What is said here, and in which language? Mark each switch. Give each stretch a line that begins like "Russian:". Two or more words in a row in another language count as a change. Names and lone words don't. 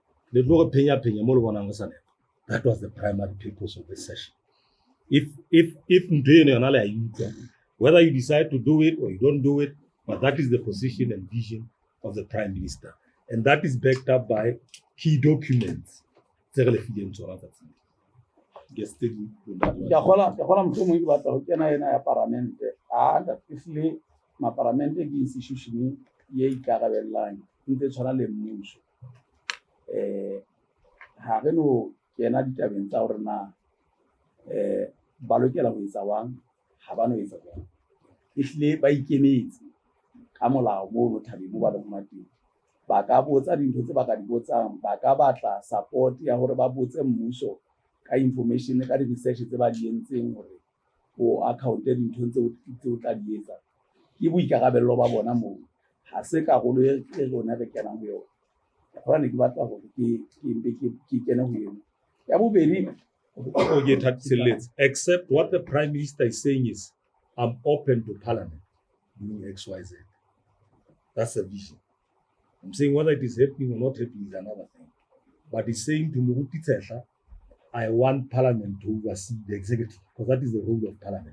English: That was the primary purpose of this session. If whether you decide to do it or you don't do it, but that is the position and vision of the Prime Minister. And that is backed up by key documents.
Southern Sotho: Ke gola mohlomong ke batla ho kena ena ya parlamente
English: that especially
Southern Sotho: parlamente ke institution ye ikarabellang ntse tshwana le mmuso ha re no kena ditabeng tsa hore na ba lokela ho etsa wang ha ba no etsa jwang ehlile ba ikemetse ka molao mo thabeng mo ba le mateng ba ka botsa dintho tse ba ka di botsang ba ka batla support ya hore ba botse mmuso ka information ka di-research tse ba di entseng hore o account dintho tse o tla di etsa ke boikarabello ba bona moo ha se karolo e rona re kenang ho yona hore ne ke batla hore ke kene ho yona ya bobedi
English: except what the Prime Minister is saying is I'm open to Parliament doing XYZ. That's a vision. I'm saying whether it is happening or not happening is another thing. But he's saying to Muruti Tesha, I want Parliament to oversee the executive, because that is the role of Parliament.